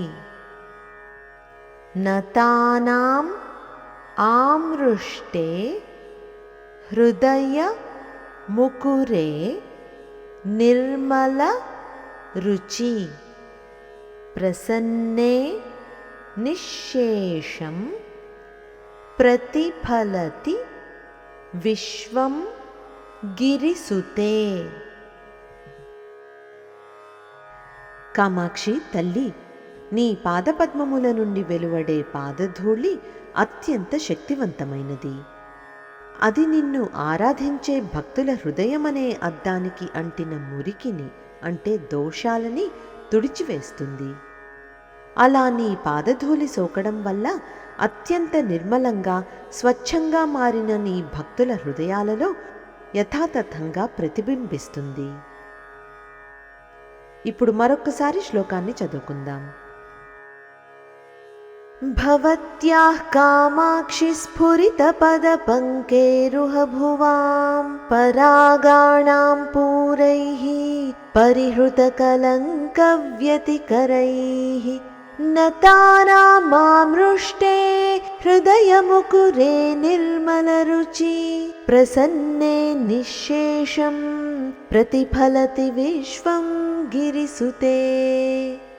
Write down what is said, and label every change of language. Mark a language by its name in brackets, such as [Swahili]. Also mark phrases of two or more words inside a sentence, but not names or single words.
[Sanskrit] नतानां आमृष्टे हृदय मुकुरे निर्मल रुचि प्रसन्ने निःशेषं प्रतिफलति विश्वं गिरिसुते। [Telugu] కామాక్షి తల్లి, నీ పాదపద్మముల నుండి వెలువడే పాదధూళి అత్యంత శక్తివంతమైనది. అది నిన్ను ఆరాధించే భక్తుల హృదయమనే అద్దానికి అంటిన మురికిని అంటే దోషాలని తుడిచివేస్తుంది. అలా నీ పాదధూళి సోకడం వల్ల అత్యంత నిర్మలంగా స్వచ్ఛంగా మారిన నీ భక్తుల హృదయాలలో యథాతథంగా ప్రతిబింబిస్తుంది. ఇప్పుడు మరొక్కసారి శ్లోకాన్ని చదువుకుందాం. [Sanskrit] भवत्याः कामाक्षि स्फुरितपदपङ्केरुहभुवां परागाणां पूरैः परिहृतकलङ्कव्यतिकरैः नतानामामृष्टे हृदयमुकुरे निर्मलरुचि प्रसन्ने निःशेषं प्रतिफलति विश्वं गिरिसुते।